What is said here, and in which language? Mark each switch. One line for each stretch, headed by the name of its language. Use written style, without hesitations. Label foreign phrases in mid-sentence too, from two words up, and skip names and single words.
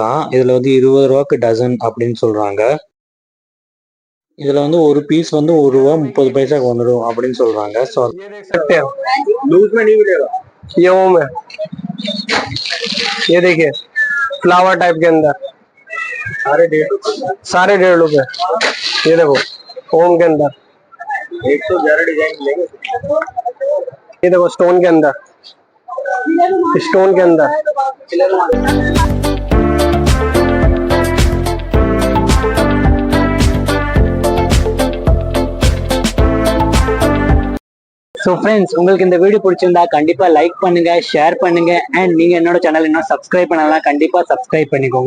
Tamil: இதுல வந்து 20 ரூபாய்க்கு டசன் அப்படின்னு சொல்றாங்க. இதுல வந்து ஒரு பீஸ் வந்து 1 ரூபா 30 பைசாக்கு வந்துடும் அப்படின்னு சொல்றாங்க. ஸோ
Hindi: ये देख सकते हैं, लूज में नहीं मिलेगा, ये ओम है। ये देखिए
English: flower type
Hindi: के अंदर सारे 1.5 रुपए। ये देखो ओम के अंदर 111 डिजाइन मिलेंगे। ये देखो स्टोन के अंदर, स्टोन के अंदर
English: so friends,
Tamil: உங்களுக்கு இந்த வீடியோ பிடிச்சிருந்தா கண்டிப்பா லைக் பண்ணுங்க, ஷேர் பண்ணுங்க, அண்ட் நீங்க என்னோட சேனல் இன்னும் சப்ஸ்கிரைப் பண்ணலாம் கண்டிப்பா சப்ஸ்கிரைப் பண்ணிக்கோங்க.